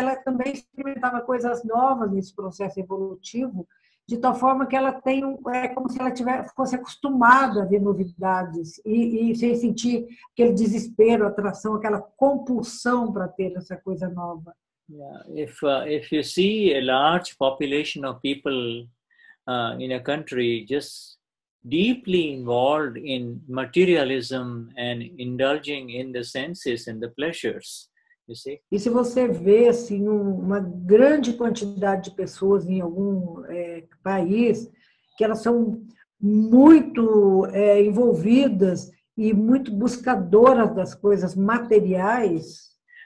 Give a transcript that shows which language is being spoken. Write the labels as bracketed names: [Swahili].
[Portuguese] também experimentava coisas novas nesse processo evolutivo, de tal forma que ela tem é como se ela fosse acostumada a ver novidades e sem sentir aquele desespero, atração, aquela compulsão para ter essa coisa nova. Yeah. [English] If you see a large population of people in a country just deeply involved in materialism and indulging in the senses and the pleasures, you see? [Portuguese] E se você vê assim, uma grande quantidade de pessoas em algum país, que elas são muito envolvidas e muito buscadoras das coisas materiais,